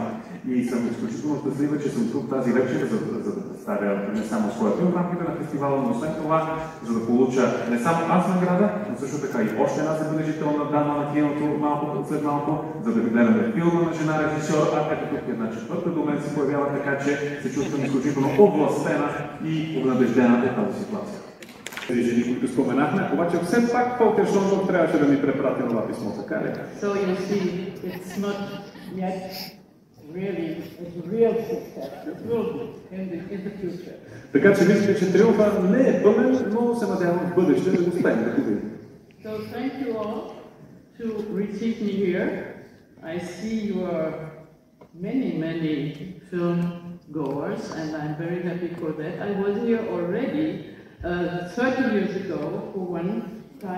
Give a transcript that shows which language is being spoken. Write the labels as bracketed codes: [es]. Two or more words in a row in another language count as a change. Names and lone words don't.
[bg] И съм изключително щастлива, че съм тук тази вечер, за да представя не само своя филм в рамките на фестивала, но освен това, за да получа не само аз награда, но също така и още една забележителна дама на киното след малко, за да гледаме филма на жена режисьор, а ето тук една четвърта до мен се появява, така че се чувствам изключително областена и обнадеждена от тази ситуация. Тези жени, които споменахме, обаче все пак Волкер Шонбург трябваше да ми препрати това писмо, така ли? [en] So you see, it's not yet really a real success. It will be in the future. [bg] Така че мисля, че триумфа не е пълен, но се надявам в бъдеще да го успеем да го видим. [en] So thank you all to receive me here. I see you are many film goers, and I'm very happy for that. I was here already 30 years ago for one time.